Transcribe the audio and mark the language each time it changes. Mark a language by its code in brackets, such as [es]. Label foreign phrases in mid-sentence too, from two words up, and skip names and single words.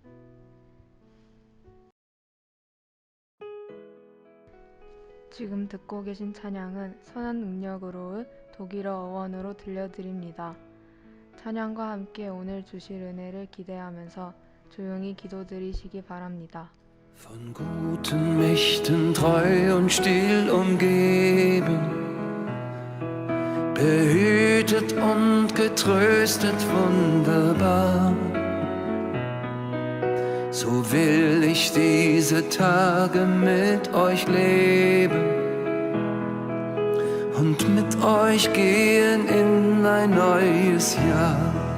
[ko] 지금 듣고 계신 찬양은 선한 능력으로의 독일어 어원으로 들려드립니다. 찬양과 함께 오늘 주실 은혜를 기대하면서 조용히 기도드리시기 바랍니다. [de] Von guten Mächten treu und still umgeben, behütet und getröstet wunderbar. So will ich diese Tage mit euch leben und mit euch gehen in ein neues Jahr.